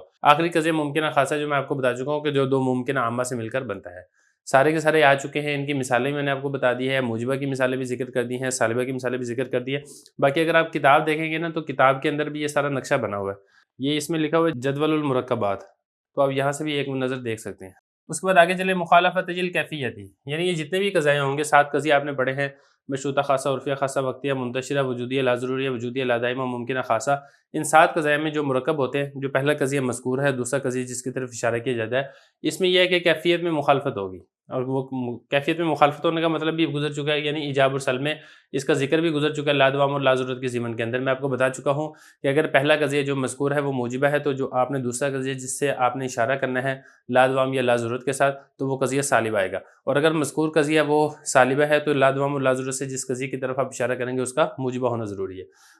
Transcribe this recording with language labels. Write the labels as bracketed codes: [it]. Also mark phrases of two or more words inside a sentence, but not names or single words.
[ur] آخری قضیہ ممکنہ خاصہ جو میں آپ کو بتا چکا ہوں کہ جو دو ممکنہ عامہ سے مل کر بنتا ہے، سارے کے سارے آ چکے ہیں، ان کی مثالیں میں نے آپ کو بتا دی ہے، موجبہ کی مثالیں بھی ذکر کر دی ہیں، سالبہ کی مثالیں بھی ذکر کر دی ہے۔ باقی اگر آپ کتاب دیکھیں گے نا تو کتاب کے اندر بھی یہ سارا نقشہ بنا ہوا ہے، یہ اس میں لکھا ہوا ہے [ar] جدول المرکبات، [ur] تو آپ یہاں سے بھی ایک نظر دیکھ سکتے ہیں۔ اس کے بعد آگے چلے [ar] مخالفت الکیفیت، [ur] یعنی یہ جتنے بھی قضایا ہوں گے 7 قضیے آپ نے پڑھے ہیں، مشروطہ خاصہ، عرفیہ خاصہ، وقتیہ منتشرہ، وجودیہ لازروریہ، وجودیہ لادائمہ، ممکنہ خاصہ، ان 7 قضایا میں جو مرکب ہوتے ہیں، جو پہلا قضیہ مذکور ہے، دوسرا قضیہ جس کی طرف اشارہ کیا جاتا ہے، اس میں یہ ہے کہ کیفیت میں مخالفت ہوگی، اور وہ کیفیت میں مخالفت ہونے کا مطلب بھی گزر چکا ہے، یعنی ایجاب اور سلب میں اس کا ذکر بھی گزر چکا ہے لادوام اور لازرورت کے ضمن کے اندر۔ میں آپ کو بتا چکا ہوں کہ اگر پہلا قضیہ جو مذکور ہے وہ موجبہ ہے تو جو آپ نے دوسرا قضیہ جس سے آپ نے اشارہ کرنا ہے لادوام یا لازرورت کے ساتھ تو وہ قضیہ سالبہ آئے گا، اور اگر مذکور قضیہ وہ سالبہ ہے تو لادوام اور لازرورت سے جس قضیے کی طرف آپ اشارہ کریں گے اس کا موجبہ ہونا ضروری ہے۔